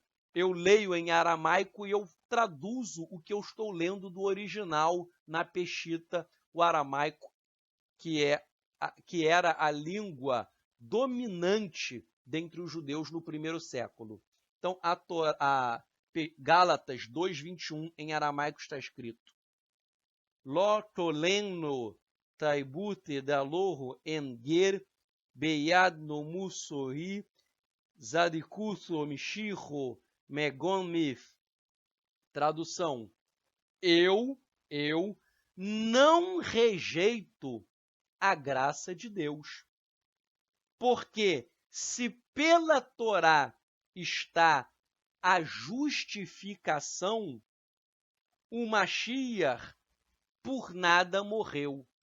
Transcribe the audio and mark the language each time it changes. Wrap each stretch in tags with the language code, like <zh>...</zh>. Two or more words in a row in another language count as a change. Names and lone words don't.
<pt>Eu leio em aramaico e eu traduzo o que eu estou lendo do original na Peshita, o aramaico, que era a língua dominante dentre os judeus no primeiro século. Então, a Gálatas 2:21 em aramaico está escrito:</pt> <arc>Lo toleno taibute daloho enger beyad no musori zadikuso mishicho megon mif.</arc> <pt>Tradução: eu não rejeito a graça de Deus. Porque se pela Torá está a justificação, o Mashiach por nada morreu.</pt>